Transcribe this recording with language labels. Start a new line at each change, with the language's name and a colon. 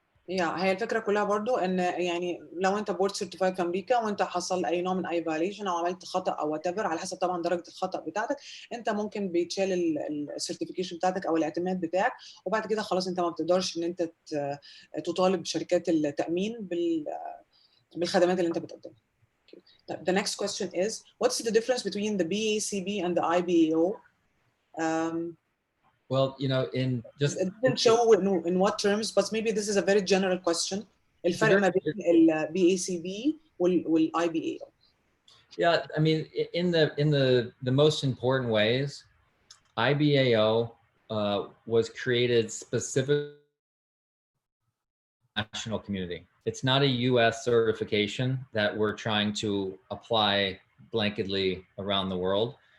Arabic: هي الفكره كلها برضو ان يعني لو انت بورد سيرتيفايد في امريكا وانت حصل اي نوع من اي فايليشن او عملت خطا او وات ايفر، على حسب طبعا درجه الخطا بتاعتك، انت ممكن بيتشال السيرتيفيكيشن بتاعتك او الاعتماد بتاعك، وبعد كده خلاص انت ما بتقدرش ان انت تطالب شركات التامين بالخدمات اللي انت بتقدمها.
English: The next question is what's the difference between the BACB and the IBAO? Well, you know, it didn't show in what terms, but maybe this is a very general question.
Arabic: الفرق ما بين ال BACB وال IBAO.
English: Yeah, I mean, in the most important ways, IBAO was created specifically for the national community. It's not a US certification that we're trying to apply blanketly around the world.